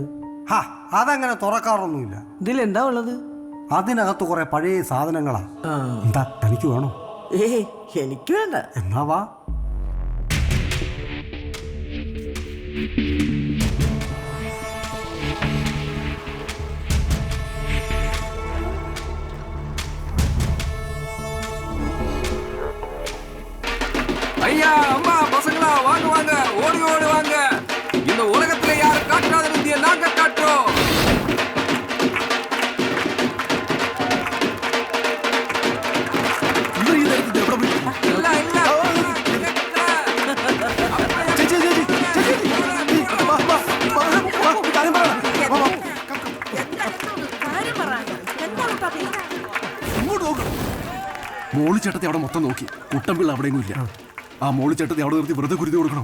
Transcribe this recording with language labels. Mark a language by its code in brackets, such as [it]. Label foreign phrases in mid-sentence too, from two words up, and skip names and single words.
[ml] അതങ്ങനെ തുറക്കാറൊന്നുമില്ല. ഇതിലെന്താ ഉള്ളത്? അതിനകത്ത് കുറെ പഴയ സാധനങ്ങളാ. എന്താ തനിക്ക് വേണോ? എനിക്ക് വേണ്ട. എന്നാ വാ. [ta] ஐயா அம்மா பசங்களா வாங்க வாங்க ஓடி ஓடி வாங்க. இந்த உலகத்துல யாரும் காட்டாத வித்திய நாங்க காட்டுறோம். இல்ல இல்ல [ml] മോളിച്ചേട്ടത്തെ അവിടെ മൊത്തം നോക്കി, കുട്ടമ്പിള്ള അവിടെയൊന്നും ഇല്ല. ആ മോളിച്ചേട്ടത്തെ അവിടെ നിർത്തി വെറുതെ കുരുതി കൊടുക്കണം.